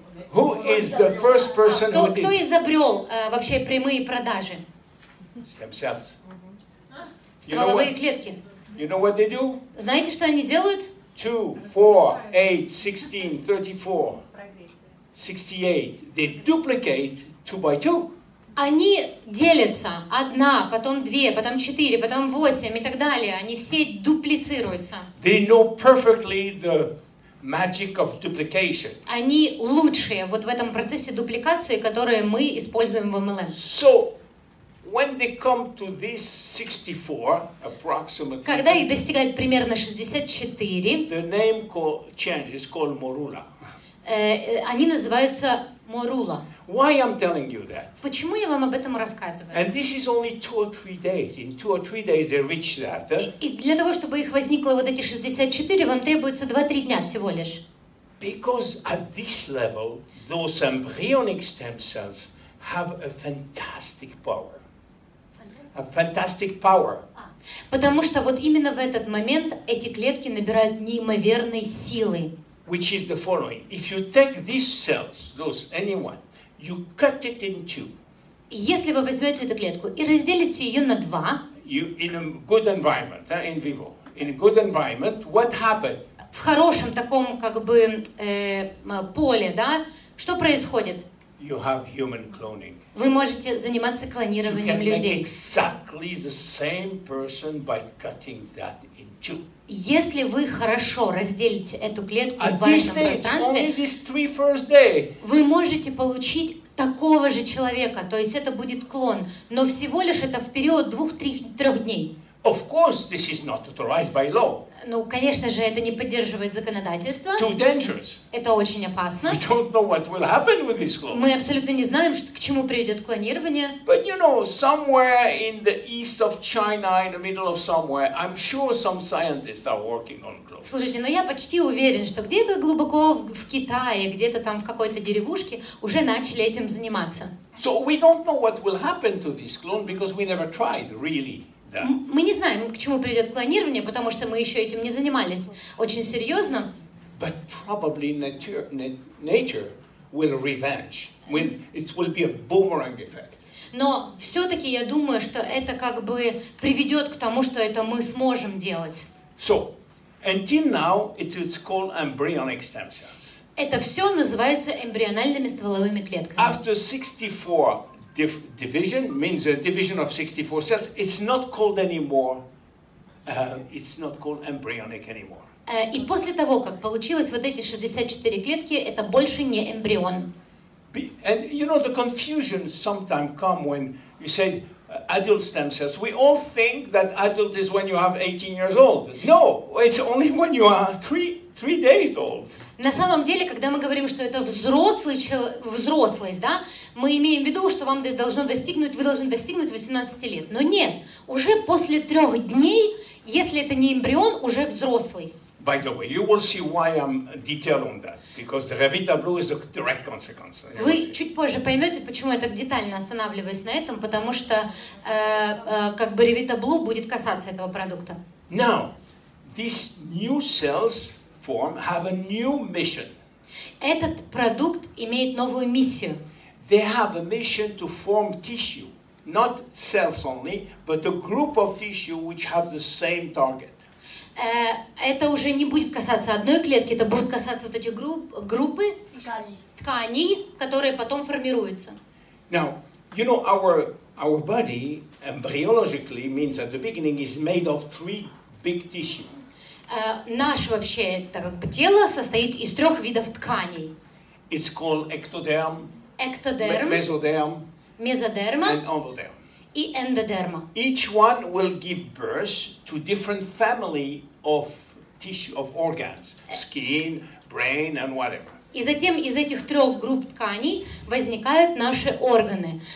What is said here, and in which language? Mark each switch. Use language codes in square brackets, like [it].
[en] Who is the first person who [ru] Кто [en] did? [ru] изобрел вообще прямые продажи? [en] Stem cells. [ru] Стволовые клетки. [en] You know what they do? [ru] Знаете, что они делают? [en] 2, 4, 8, 16, 34, 68. They duplicate 2 by 2. [ru] Они делятся. Одна, потом две, потом 4, потом 8 и так далее. Они все дуплицируются. [en] They know perfectly the magic of duplication. [ru] Они лучшие вот в этом процессе дупликации, которые мы используем в MLM. [en] So, when they come to this 64, approximately, [ru] Когда их достигает примерно 64, [en] the name changes called morula. [ru] они называются морула. [en] Why I'm telling you that? [ru] Почему я вам об этом рассказываю? [en] And this is only 2 or 3 days. In 2 or 3 days they reach that. [ru] И для того, чтобы их возникло вот эти 64, вам требуется 2-3 дня всего лишь. [en] Because at this level, those embryonic stem cells have a fantastic power. A fantastic power. [ru] Потому что вот именно в этот момент эти клетки набирают неимоверной силы. [en] Which is the following. If you take these cells, anyone, you cut it in 2. [ru] Если вы возьмете эту клетку и разделите ее на 2, [en] In a good environment, in vivo, in a good environment, what happened? [ru] В хорошем таком как бы поле, да, что происходит? [en] You have human cloning. [ru] Вы можете заниматься [en] You [ru] клонированием [en] can make [ru] людей. [en] exactly the same person by cutting that in 2. [ru] Если вы хорошо разделите эту клетку в [en] At this [ru] вашем [en] stage, only [ru] пространстве, [en] these 3 first days. [ru] вы можете получить такого же человека, то есть это будет клон, но всего лишь это в период 2-3 дней. [en] Of course, this is not authorized by law. [ru] Ну, конечно же, это не поддерживает законодательство. [en] Too dangerous. [ru] Это очень опасно. [en] We don't know what will happen with this clone. [ru] Мы абсолютно не знаем, к чему приведет клонирование. [en] But you know, somewhere in the east of China, in the middle of somewhere, I'm sure some scientists are working on clones. [ru] Слушайте, но я почти уверен, что где-то глубоко в Китае, где-то там в какой-то деревушке уже начали этим заниматься. [en] So we don't know what will happen to this clone because we never tried really. [ru] Мы не знаем, к чему придет клонирование, потому что мы еще этим не занимались очень серьезно. [en] But probably nature will revenge. It will be a boomerang effect. [ru] Но все-таки я думаю, что это как бы приведет к тому, что это мы сможем делать. [en] So, Until now, it's called embryonic stem cells. [ru] Это все называется эмбриональными стволовыми клетками. [en] After 64 division, means a division of 64 cells, it's not called anymore, it's not called embryonic anymore. [ru] И после того, как получилось вот эти 64 клетки, это больше не эмбрион. [en] And you know, the confusion sometimes come when you say adult stem cells. We all think that adult is when you have 18 years old. No, it's only when you are three days old. [ru] На самом деле, когда мы говорим, что это взрослость, да, мы имеем в виду, что вы должны достигнуть 18 лет. Но нет, уже после 3 дней, если это не эмбрион, уже взрослый. [en] By the way, you will see why I'm detailed on that, because the Revita Blue is a direct consequence. [ru] Вы чуть позже поймете, почему я так детально останавливаюсь на этом, потому что как бы Revita Blue будет касаться этого продукта. [en] Now, these new cells form have a new mission. [ru] Этот продукт имеет новую миссию. [en] They have a mission to form tissue, not cells only, but a group of tissue which have the same target. [ru] Это уже не будет касаться одной клетки, это будет касаться вот этих группы тканей, которые потом формируются. [en] Now, you know, our body embryologically means at the beginning is made of 3 big tissue. [ru] Наше вообще как бы тело состоит из 3 видов тканей. [en] It's called ectoderm, [ru] Эктодерм, [en] mesoderm, [ru] мезодерма [en] and endoderm. [ru] и эндодерма. [en] Each one will give birth to different family of tissue, of organs, skin, brain, and whatever. [ru] И затем из этих 3 групп тканей возникают наши органы.